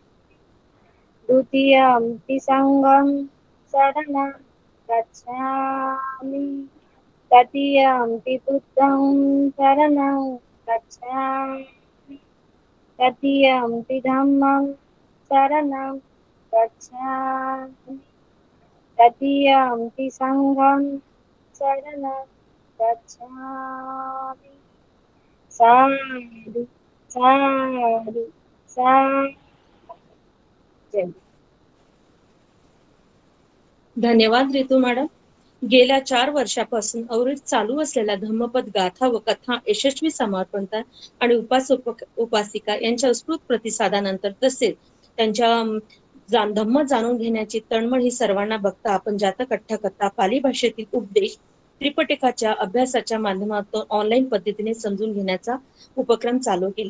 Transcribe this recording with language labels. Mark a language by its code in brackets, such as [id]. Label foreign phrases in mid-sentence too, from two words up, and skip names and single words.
[pi] द्वितीयंपि संघं शरणं गच्छामि तृतीयंपि बुद्धं शरणं गच्छामि तृतीयंपि धम्मं शरणं गच्छामि तृतीयंपि संघं शरणं गच्छामि. साधु साधु साधु. [mr] जय. धन्यवाद रितू मॅडम. गेल्या 4 वर्षापासून अविरत चालू असलेल्या धम्मपद गाथा व कथा यशस्वी समर्पणता आणि उपासक उपासिका यांच्या उत्स्फूर्त प्रतिसादानंतर तसेच त्यांच्या धम्म जाणून घेण्याची तळमळ ही सर्वांना बघता आपण जातक अठ्ठकथा पाली भाषेतील उपदेश त्रिपिटकाच्या अभ्यासाच्या माध्यमातून ऑनलाईन पद्धतीने समजून घेण्याचा उपक्रम चालू केला.